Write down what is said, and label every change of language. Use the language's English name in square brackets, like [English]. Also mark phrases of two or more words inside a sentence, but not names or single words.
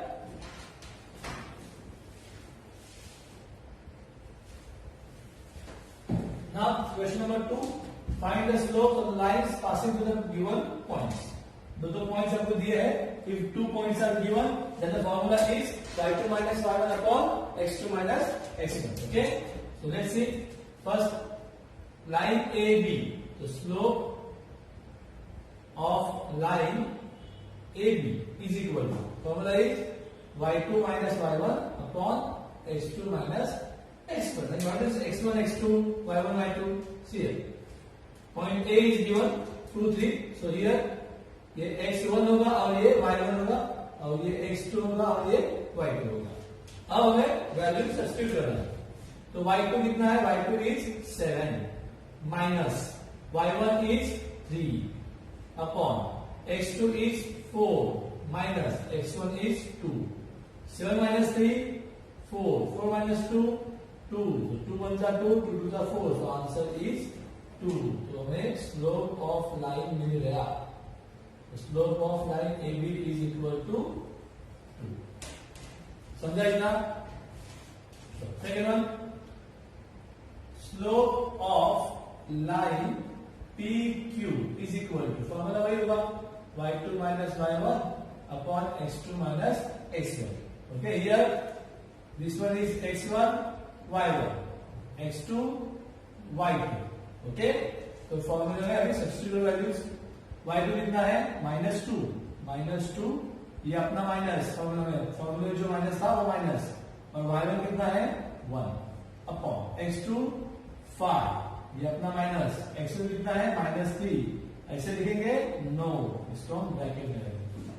[English] Now question number 2, find the slope of the lines passing through the given points. [Hindi] दो पॉइंट्स आपको दिए हैं. [English] If 2 points are given then the formula is y2 minus y1 upon x2 minus x1. Okay, so let's see. First, line AB. The slope of line AB is equal to, formula is y2 minus y1 upon x2 minus x1. And what is x1, x2, y1, y2? See here. Point A is given 2, 3. So here [Hindi] ये x1 होगा और ये y1 होगा और ये x2 होगा और ये y2 होगा. अब हमें वैल्यू सब्स्टिट्यूट करना है. तो y2 कितना है? [English] y2 is 7 minus y1 is 3 upon x2 is 4 minus x1 is 2. 7 minus 3 4. 4 minus 2 2. So 2 1 2, 2 2 4. So answer is 2. [Hindi] तो हमें [English] slope of line [Hindi] मिल गया. [English] slope of line AB is equal to 2. [Hindi] समझा इतना? [English] Second one, slope of line PQ is equal to, formula [Hindi] वही होगा [English] y2 minus y1 upon x2 minus x1. Okay, here this one is x1 y1, x2 y2. [Hindi] Okay, तो फॉर्मूला में अभी [English] substitute values. [Hindi] y2 कितना है -2. ये अपना माइनस फॉर्मूला में जो माइनस था वो माइनस, और y1 कितना है 1. अपॉन x2 5, ये अपना माइनस, x2 कितना है -3, ऐसे लिखेंगे नो, इसको हम ब्रैकेट में रखेंगे।